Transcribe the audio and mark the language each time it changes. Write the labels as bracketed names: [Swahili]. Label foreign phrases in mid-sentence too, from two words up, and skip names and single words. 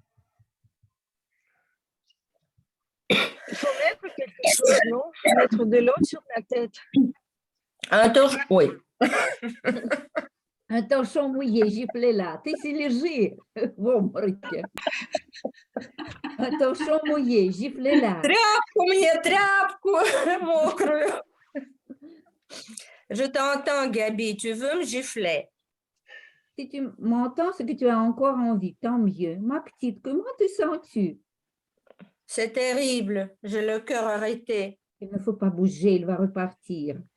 [French] Il faut mettre quelque chose, non? Mettre de l'eau sur la tête. Attends, oui. Un torchon mouillé, giflé là. [Russian] Ты си лежи в обмороке. [French] Un torchon mouillé, giflé là. [Russian] Тряпку мне, тряпку мокрую. [French] Je t'entends, Gabi. Tu veux me gifler? Si tu m'entends, c'est que tu as encore envie, tant mieux. Ma petite, comment te sens-tu? C'est terrible. J'ai le cœur arrêté. Il ne faut pas bouger, il va repartir.